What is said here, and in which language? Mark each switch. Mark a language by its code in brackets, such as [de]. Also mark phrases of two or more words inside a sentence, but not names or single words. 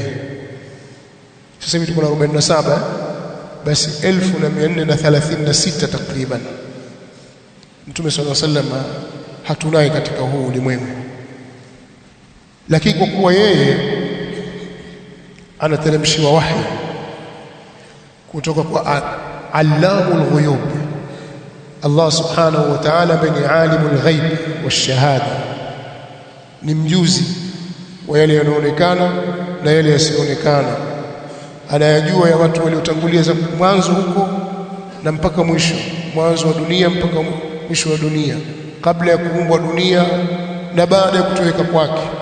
[sw] Sasa hivi tuko na 47, basi 1436 takriban. Mtume [ar] صلى الله عليه وسلم [sw] hatunaye katika huu ulimwengu, lakini kwa kuwa yeye anateremshiwa wahi kutoka kwa [ar] علام الغيوب, [sw] Allah [ar] سبحانه وتعالى [sw] bani [ar] عالم الغيب والشهادة, [sw] ni mjuzi wa yale yanayoonekana na yale yasiyoonekana, anayajua ya watu waliotangulia za mwanzo huko na mpaka mwisho, mwanzo wa dunia mpaka mwisho wa dunia, kabla ya kuumbwa dunia na baada ya kutoweka kwake.